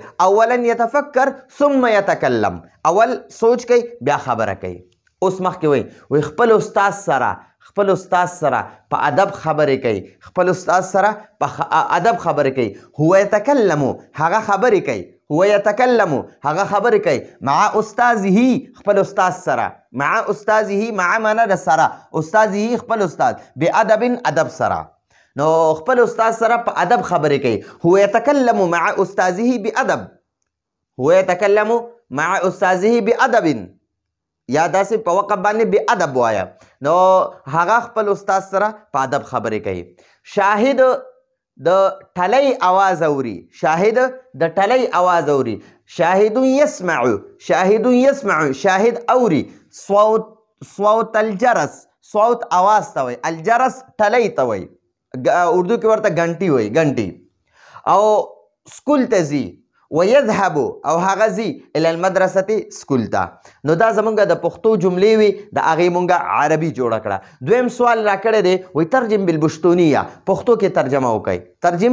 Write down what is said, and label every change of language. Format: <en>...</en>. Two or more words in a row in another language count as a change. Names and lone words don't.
<ar>اولا یتفکر ثم یتکلم،</ar> <ps>اول سوچ کوي بیا خبره کوي. اوس مخکې وای خپل استاد سره، خپل استاد سره په ادب خبرې کوي، خپل استاد سره په ادب خبرې کوي.</ps> <ar>هو یتکلم،</ar> <ps>هغه خبرې کوي.</ps> <ar>هو یتکلم،</ar> <ps>هغه خبرې کوي.</ps> <ar>مع استاذه،</ar> <ps>خپل استاد سره.</ps> <ar>مع استاذه،</ar> <ps>مع معنا د سره، استاذه خپل استاد، بادب ادب سره. نو خپل استاد سره په ادب خبرې کوي.</ps> <ar>هو یتکلم مع استاذه بادب، هو یتکلم مع استاذه بادب،</ar> <ps>یا داسې په وقف باندې بې ادب وایا. نو هغه خپل استاد سره په ادب خبرې کوي. شاهد د ټلۍ اواز اوري، شاهد د ټلۍ اواز اوري.</ps> <ar>شاهد یسمع، شاهد یسمع،</ar> <ps>شاهد اوري. صوت،</ps> <ar>صوت الجرس،</ar> <ps>صوت اواز ته وایي، الجرس ټلۍ ته وایي، اردو کې ورته غنټي وایي، غنټي. او سکول ته ځي. ويذهب او هغه ځي</ps> <ar>الى المدرسه</ar> <ps>سکول ته. نو دا زمونږ د پښتو جملې وي، د هغې مونږ عربي جوړه کړه. دویم سوال راکړی دی وایي</ps> <ar>ترجم بالبشتونیه،</ar> <ps>پښتو کې ترجمه وکړئ.</ps>